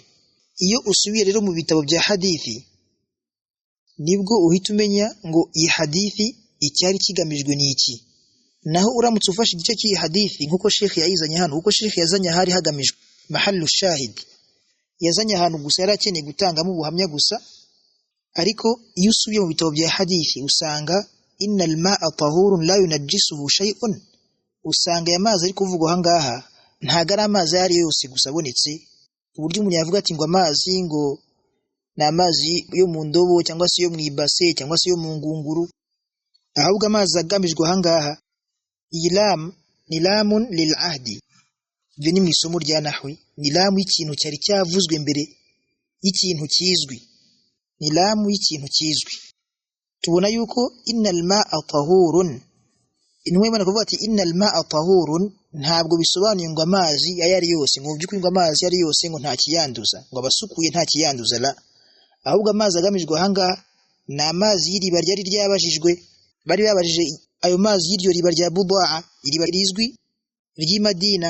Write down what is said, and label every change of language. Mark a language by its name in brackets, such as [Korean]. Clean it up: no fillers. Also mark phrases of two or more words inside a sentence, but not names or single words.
[Kinyarwanda] Iyo usubiye rero mu bitabo bya hadithi nibwo uhita umenya ngo iyi hadithi icyari kigamijwe ni iki. Naho uramutse ufashe igice cy'iyi hadithi nkuko Sheikh yayizanye hano, uko Sheikh yazanye hari hagamijwe [Arabic] محل الشاهد, [Kinyarwanda] yazanye ahantu gusa yarakeneye gutangamo ubuhamya gusa. Ariko iyo usubiye mu bitabo bya hadithi usanga [Arabic] إن الماء طهور لا ينجسه شيء, [Kinyarwanda] usanga ya mazi ari kuvugwa ahangaha ntago ari amazi yari yose gusa abonetse, uburyo umuntu yavuga ati ngo amazi ngo ni amazi yo mu ndobo cyangwa se yo mu ibase cyangwa se yo mu ngunguru. Ahubwo amazi agamijwe ahangaha iyi lam ni [Arabic] لام للعهد. [Kinyarwanda] Ibyo ni mu isomo rya nahwi, ni lamu y'ikintu cyari cyavuzwe mbere y'ikintu kizwi, ni lamu y'ikintu kizwi. [Arabic] Tubona yuko إن الماء طهور, [Kinyarwanda] intumwa y'Imana kuvuga ati [Arabic] إن الماء طهور [Kinyarwanda] ntabwo bisobanuye ngo amazi ayari yose, ngo by'ukuri ngo amazi yari yose ngo nta kiyanduza, ngo abasukuye nta kiyanduza la. Ahubwo amazi agamijwe ahangaha ni amazi y'iriba ryari ryabajijwe, bari babajije ayo mazi y'iryo riba rya Budaa, iriba rizwi ry'i Madina.